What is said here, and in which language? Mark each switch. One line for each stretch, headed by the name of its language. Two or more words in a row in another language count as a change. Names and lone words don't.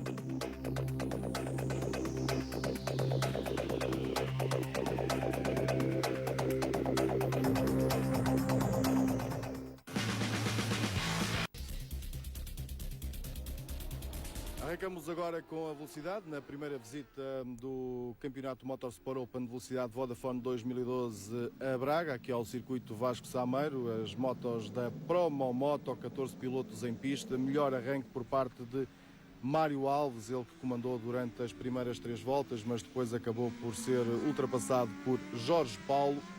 Portuguese: Arrancamos agora com a velocidade, na primeira visita do Campeonato Motorsport Open de Velocidade Vodafone 2012 a Braga, aqui ao circuito Vasco Sameiro, as motos da Promo Moto, 14 pilotos em pista, melhor arranque por parte de Mário Alves, ele que comandou durante as primeiras 3 voltas, mas depois acabou por ser ultrapassado por Jorge Paulo.